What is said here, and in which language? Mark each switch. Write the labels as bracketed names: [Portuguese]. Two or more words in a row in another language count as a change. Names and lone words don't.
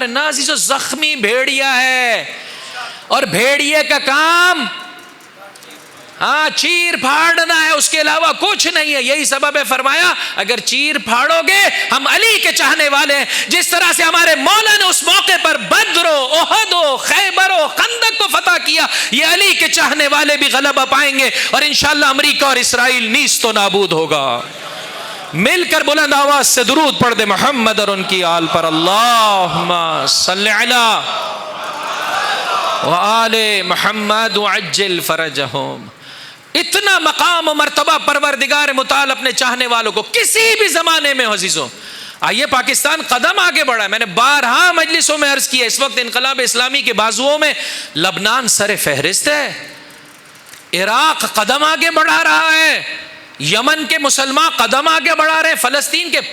[Urdu] نا عزیزو زخمی بھیڑیا ہے, اور بھیڑیے کا کام ہاں چیر پھاڑنا ہے, اس کے علاوہ کچھ نہیں ہے. یہی سبب ہے فرمایا اگر چیر پھاڑو گے ہم علی کے چاہنے والے ہیں. جس طرح سے ہمارے مولا نے اس موقع پر بدر و احد و خیبر و خندق کو فتح کیا, یہ علی کے چاہنے والے بھی غلبہ پائیں گے, اور انشاءاللہ امریکہ اور اسرائیل نیست و نابود ہوگا. مل کر بلند آواز سے درود پڑھ دے محمد اور ان کی آل پر. [Arabic] اللہم صلی علی وآل محمد وعجل فرجہم. [Urdu] اتنا مقام و مرتبہ پروردگار متعال اپنے چاہنے والوں کو کسی بھی زمانے میں عزیزوں. آئیے پاکستان قدم آگے بڑھا ہے, میں نے بارہا مجلسوں میں عرض کیا, اس وقت انقلاب اسلامی کے بازوؤں میں لبنان سر فہرست ہے, عراق قدم آگے بڑھا رہا ہے, یمن کے مسلمان قدم آگے بڑھا رہے ہیں, فلسطین کے.